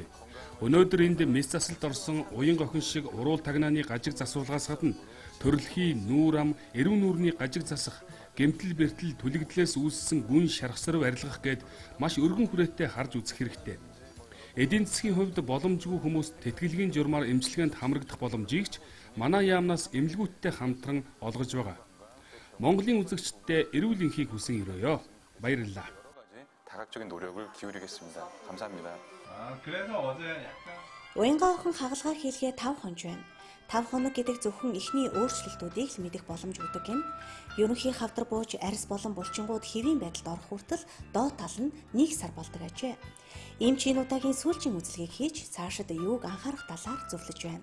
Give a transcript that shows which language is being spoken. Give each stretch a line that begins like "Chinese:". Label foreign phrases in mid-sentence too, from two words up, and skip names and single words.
Mongolian: Өнөөдөр энд мэс засалд орсон уян охин шиг уруул тагнааны гажиг засуулгаас гадна төрөлхий, нүүр ам, эрүү нүүрний гажиг засах, гэмтэл бэртэл түлэгдлээс үүссэн гүн шархсарв арилгах гээд маш өргөн хүрээтэй харж үзэх хэрэгтэй. Эдийн засгийн хувьд боломжгүй хүмүүс тэтгэлгийн журмаар эмчилгээнд хамрагдах боломжийг ч манай яамнаас эмнэлгүүттэй хамтран олгож байгаа. Монголын үзэгчдэд эрүүл энхийг хүсэн өрөөё. баярлалаа.
Korean: 다각적인 노력을 기울이겠습니다. 감사합니다. 그래서 어제 약간
Mongolian: Уянгаа охин хагалгаар хийлгээ 5 хоног байна. 5 хоног гэдэг зөвхөн эхний өөрчлөлтүүдийг л мэдэх боломж өгдөг юм. Ерөнхий хавдар бууж арьс болон булчингууд хэвийн байдалд орох хүртэл доод тал нь 1 сар болдог ажээ. Эмч энэ удаагийн сүүлчийн үзлэгийг хийж цаашид юуг анхаарах талаар зөвлөж байна.